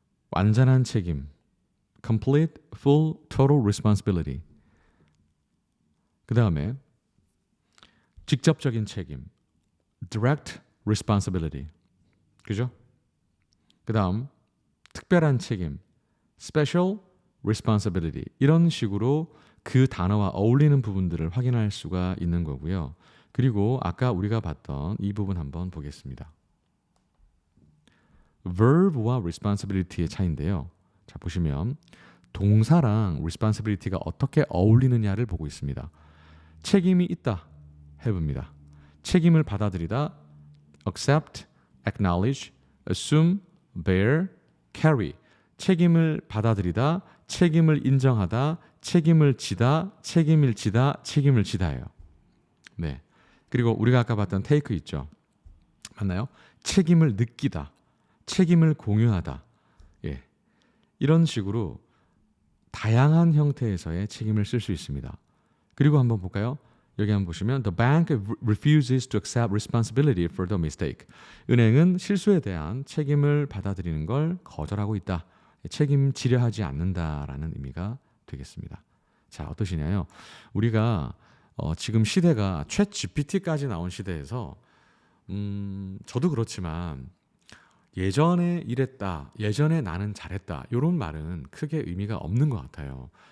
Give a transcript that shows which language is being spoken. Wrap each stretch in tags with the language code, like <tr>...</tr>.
<ko>완전한 책임,</ko> <en>complete, full, total responsibility.</en> <ko>그 다음에 직접적인 책임,</ko> <en>direct responsibility.</en> <ko>그죠? 그 다음 특별한 책임,</ko> <en>special responsibility.</en> <ko>이런 식으로 그 단어와 어울리는 부분들을 확인할 수가 있는 거고요. 그리고 아까 우리가 봤던 이 부분 한번 보겠습니다. verb와 responsibility의 차이인데요. 자, 보시면 동사랑 responsibility가 어떻게 어울리느냐를 보고 있습니다. 책임이 있다, have입니다. 책임을 받아들이다,</ko> <en>accept, acknowledge, assume, bear, carry.</en> <ko>책임을 받아들이다, 책임을 인정하다, 책임을 지다, 책임을 지다, 책임을 지다예요. 네. 그리고 우리가 아까 봤던 take 있죠. 맞나요? 책임을 느끼다, 책임을 공유하다. 예. 이런 식으로 다양한 형태에서의 책임을 쓸 수 있습니다. 그리고 한번 볼까요? 여기 한번 보시면</ko> <en>The bank refuses to accept responsibility for the mistake.</en> <ko>은행은 실수에 대한 책임을 받아들이는 걸 거절하고 있다. 책임지려 하지 않는다라는 의미가 되겠습니다. 자, 어떠시냐요? 우리가 지금 시대가 챗 GPT까지 나온 시대에서 저도 그렇지만 예전에 이랬다, 예전에 나는 잘했다 이런 말은 크게 의미가 없는 것 같아요.</ko>